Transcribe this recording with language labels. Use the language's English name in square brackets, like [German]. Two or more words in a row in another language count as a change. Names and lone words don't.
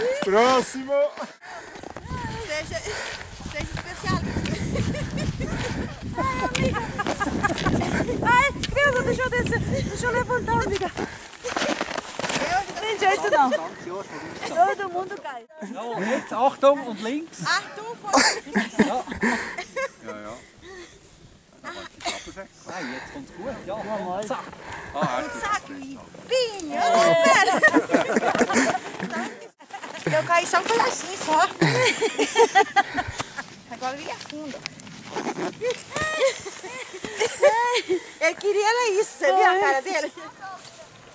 [Portuguese] Próximo! Seja especialista. Ai, Deus, deixa eu descer. Deixa eu levantar, amiga. Não tem jeito não. Todo mundo cai. [German] Ja, jetzt Achtung und links. Achtung, Ja. Ja, ja. Nein, jetzt kommt's gut. Ja, zack. [Portuguese] saco e pinha. Eu caí só um pedacinho só. Agora ele afunda. Eu queria era isso, você viu a cara dele?